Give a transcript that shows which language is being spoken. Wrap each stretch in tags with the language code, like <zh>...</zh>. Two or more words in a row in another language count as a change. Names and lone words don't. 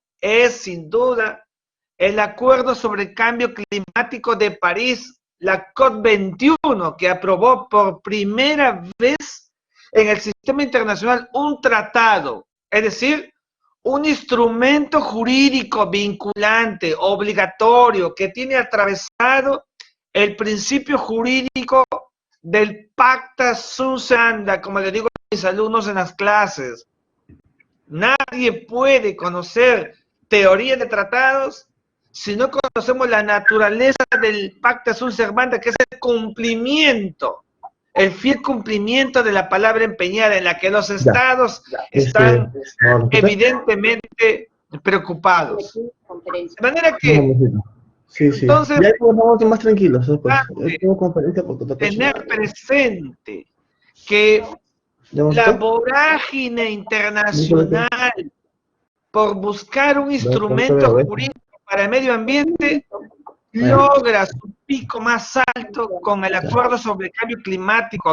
<es>es sin duda el acuerdo sobre el cambio climático de París, la COP21, que aprobó por primera vez en el sistema internacional un tratado, es decir, un instrumento jurídico vinculante, obligatorio, que tiene atravesado el principio jurídico del</es> <la>pacta sunt servanda,</la> <es>como le digo a mis alumnos en las clases. Nadie puede conocer teoría de tratados si no conocemos la naturaleza del</es> <la>pacta sunt servanda,</la> <es>que es el cumplimiento, el fiel cumplimiento de la palabra empeñada, en la que los estados están evidentemente preocupados. De manera que, sí, sí. entonces, ya vamos más tranquilos. Pues. Tener presente que la vorágine internacional por buscar un instrumento jurídico para el medio ambiente logra su pico más alto con el acuerdo sobre el cambio climático.</es>